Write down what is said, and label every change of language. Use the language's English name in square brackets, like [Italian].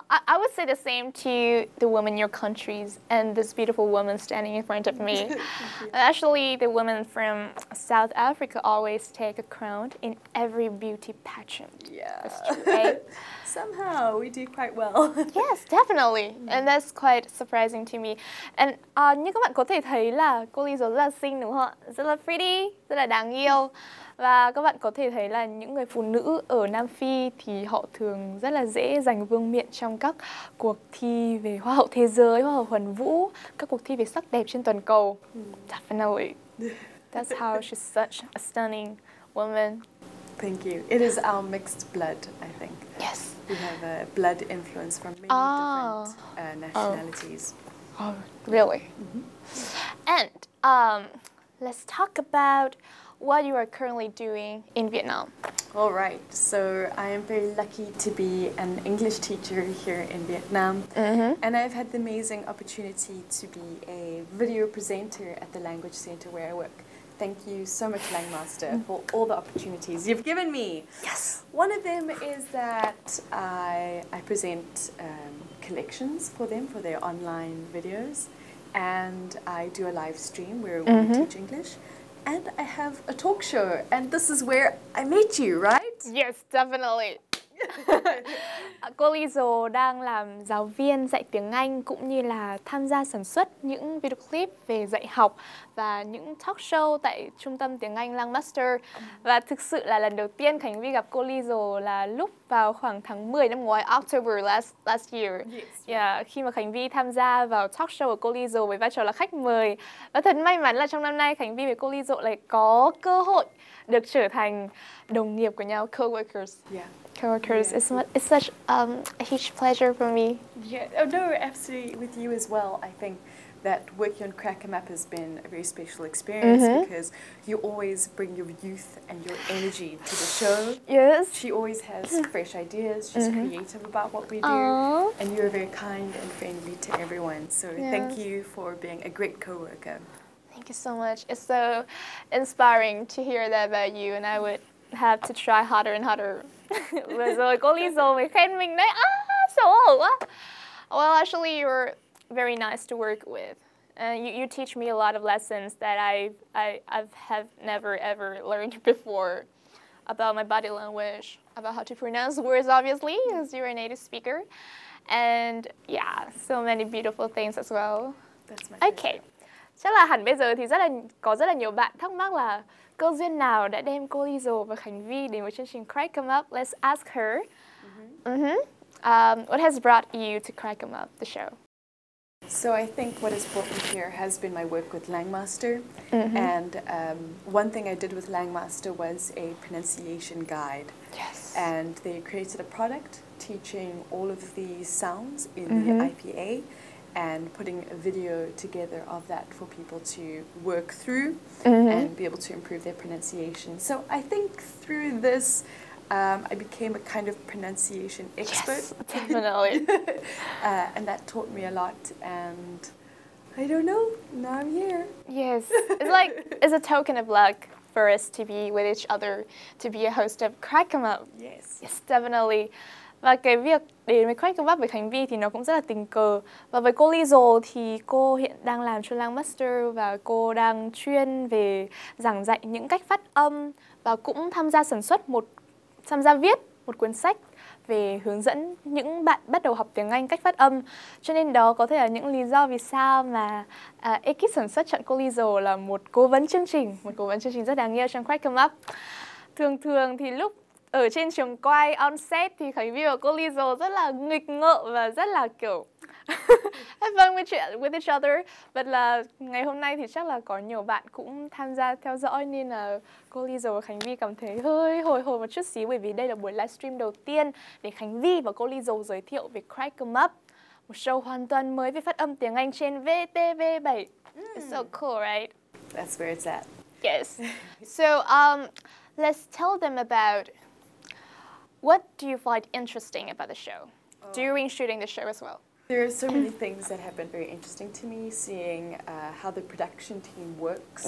[English] I would say the same to the women in your countries and this beautiful woman standing in front of me. Actually, the women from South Africa always take a crown in every beauty pageant. Yeah. That's true, right? Somehow we do quite well. Yes, definitely. And that's quite surprising to me. [Vietnamese] And như các bạn có thể thấy là cô Liesel rất là xinh đúng không ạ? Rất là pretty, rất là đáng yêu. Và các bạn có thể thấy là những người phụ nữ ở Nam Phi thì họ thường rất là dễ giành vương miện trong các cuộc thi về Hoa hậu thế giới, Hoa hậu Hoàn vũ, các cuộc thi về sắc đẹp trên toàn cầu. [English] Definitely. That's how she's such a stunning woman. Thank you. It is our mixed blood, I think. Yes. We have a blood influence from many different nationalities. Oh, really? And let's talk about what you are currently doing in Vietnam. All right. So I am very lucky to be an English teacher here in Vietnam. And I've had the amazing opportunity to be a video presenter at the language center where I work. Thank you so much, Langmaster, for all the opportunities you've given me. Yes. One of them is that I present collections for them for their online videos, and I do a live stream where we teach English, and I have a talk show, and this is where I met you, right? Yes, definitely. [Vietnamese] Cô Liesel đang làm giáo viên dạy tiếng Anh cũng như là tham gia sản xuất những video clip về dạy học và những talk show tại trung tâm tiếng Anh Langmaster. Và thực sự là lần đầu tiên Khánh Vy gặp cô Liesel là lúc vào khoảng tháng 10 năm ngoái, [English] October last year. Yes. [Vietnamese] Khi mà Khánh Vy tham gia vào talk show của cô Liesel với vai trò là khách mời. Và thật may mắn là trong năm nay Khánh Vy với cô Liesel lại có cơ hội được trở thành đồng nghiệp của nhau, coworkers. [English] Yeah. Coworkers, it's such a huge pleasure for me. Yeah, oh no, absolutely with you as well. I think that working on Crack 'em Up has been a very special experience because you always bring your youth and your energy to the show. Yes. She always has fresh ideas. She's creative about what we do, and you're very kind and friendly to everyone. So thank you for being a great coworker. Thank you so much. It's so inspiring to hear that about you, and I would have to try harder and harder. [Vietnamese] Vừa rồi cô Liesel mới khen mình đấy. Xấu hổ quá. [English] Well, actually, you're very nice to work with. You teach me a lot of lessons that I have never ever learned before about my body language, about how to pronounce words, obviously, because you're a native speaker, and yeah, so many beautiful things as well. That's my [Vietnamese] Okay, chắc là hẳn bây giờ thì có rất là nhiều bạn thắc mắc là cơ duyên nào đã đem cô Liesel và Khánh Vy đến với chương trình Crack 'em Up. [English] Let's ask her. What has brought you to Crack 'em Up, the show? So I think what has brought me here has been my work with Langmaster, and one thing I did with Langmaster was a pronunciation guide. Yes. And they created a product teaching all of the sounds in the IPA and putting a video together of that for people to work through and be able to improve their pronunciation. So I think through this, I became a kind of pronunciation expert. Yes, definitely. And that taught me a lot, and I don't know, now I'm here. Yes, it's a token of luck for us to be with each other, to be a host of Crack 'em Up. Yes. Yes, definitely. [Vietnamese] Và cái việc đến với Crack 'em Up với Khánh Vy thì nó cũng rất là tình cờ. Và với cô Liesel thì cô hiện đang làm cho Langmaster và cô đang chuyên về giảng dạy những cách phát âm và cũng tham gia viết một cuốn sách về hướng dẫn những bạn bắt đầu học tiếng Anh cách phát âm. Cho nên đó có thể là những lý do vì sao mà ekip sản xuất chọn cô Liesel là một cố vấn chương trình rất đáng yêu trong Crack 'em Up. Thường thì lúc ở trên trường quay [English] on set [Vietnamese] thì Khánh Vy và cô Liesel rất là nghịch ngợm và rất là kiểu [English] have fun with each other. [Vietnamese] But là ngày hôm nay thì chắc là có nhiều bạn cũng tham gia theo dõi nên là cô Liesel và Khánh Vy cảm thấy hơi hồi hộp một chút xíu, bởi vì đây là buổi livestream đầu tiên để Khánh Vy và cô Liesel giới thiệu về Crack 'em Up, một show hoàn toàn mới về phát âm tiếng Anh trên VTV7. [English] It's so cool, right? That's where it's at. Yes. So let's tell them about what do you find interesting about the show during shooting the show as well. There are so many things that have been very interesting to me, seeing how the production team works.